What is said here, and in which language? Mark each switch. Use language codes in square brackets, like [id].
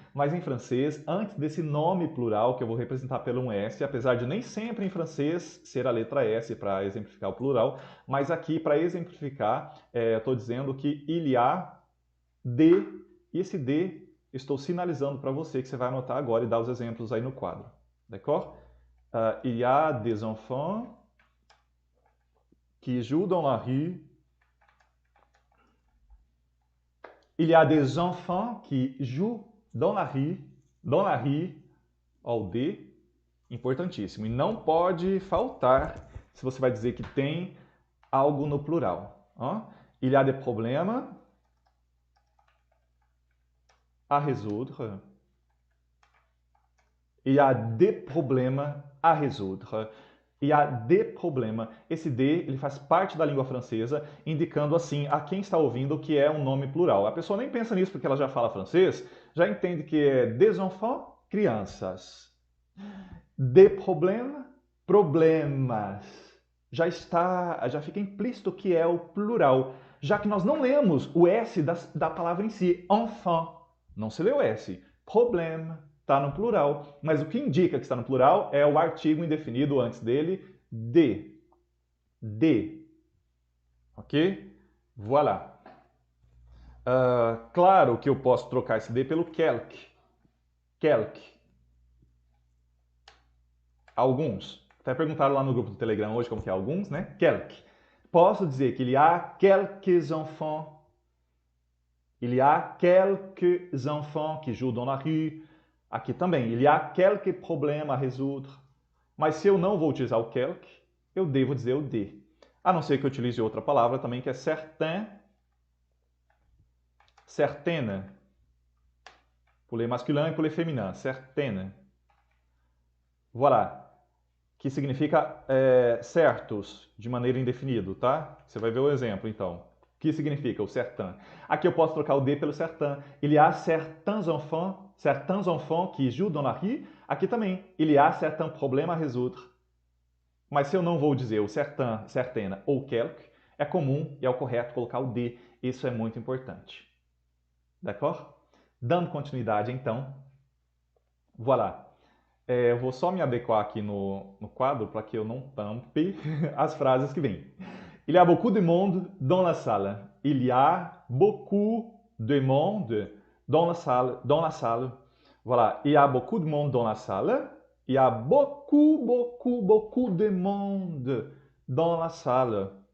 [pt] Mas em francês, antes desse nome plural que eu vou representar pelo um S, apesar de nem sempre em francês ser a letra S para exemplificar o plural, mas aqui para exemplificar, eu estou dizendo que [fr] il y a de, [pt] e esse de estou sinalizando para você que você vai anotar agora e dar os exemplos aí no quadro. [fr] D'accord? Il y a des enfants qui jouent dans la rue. Il y a des enfants qui jouent dans la rue. Dans la rue, [pt] ó, o D, importantíssimo. E não pode faltar se você vai dizer que tem algo no plural. Ó. [fr] Il y a des problèmes à résoudre. Il y a des problèmes à résoudre. Il y a des problèmes. [pt] Esse D, ele faz parte da língua francesa, indicando assim a quem está ouvindo que é um nome plural. A pessoa nem pensa nisso porque ela já fala francês, já entende que é [fr] des enfants, [pt] crianças. [fr] Des problèmes, [pt] problemas. Já fica implícito que é o plural, já que nós não lemos o S da palavra em si, enfant. Não se lê o S. Problème. Está no plural, mas o que indica que está no plural é o artigo indefinido antes dele, de. De. Ok? Voilà. Claro que eu posso trocar esse de pelo quelque. Quelque. Alguns. Até perguntaram lá no grupo do Telegram hoje como que é alguns, né? [fr] Quelque. [pt] Posso dizer que [fr] il y a quelques enfants. Il y a quelques enfants qui jouent dans la rue. [pt] Aqui também, [fr] il y a quelques problèmes à résoudre. [pt] Mas se eu não vou utilizar o quelque, eu devo dizer o de. A não ser que eu utilize outra palavra também, que é certain, certaine. [fr] Pour les masculins e pour les féminins, certaine. [pt] Voilà. Que significa certos, de maneira indefinida, tá? Você vai ver o exemplo, então. O que significa o certain? Aqui eu posso trocar o de pelo certain. [fr] Il y a certains enfants qui jouent dans la rue. Aqui também, il y a certains problèmes à résoudre. [pt] Mas se eu não vou dizer o certain, certaine ou quelque, é comum e é o correto colocar o de. Isso é muito importante. D'accord? Dando continuidade, então. Voilà. Eu vou só me adequar aqui no quadro para que eu não tampe as frases que vêm. [fr] Il y a beaucoup de monde dans la salle. Il y a beaucoup de monde dans la salle. Dans la salle. Voilà. Il y a beaucoup de monde dans la salle. Il y a beaucoup, beaucoup, beaucoup de monde dans la salle.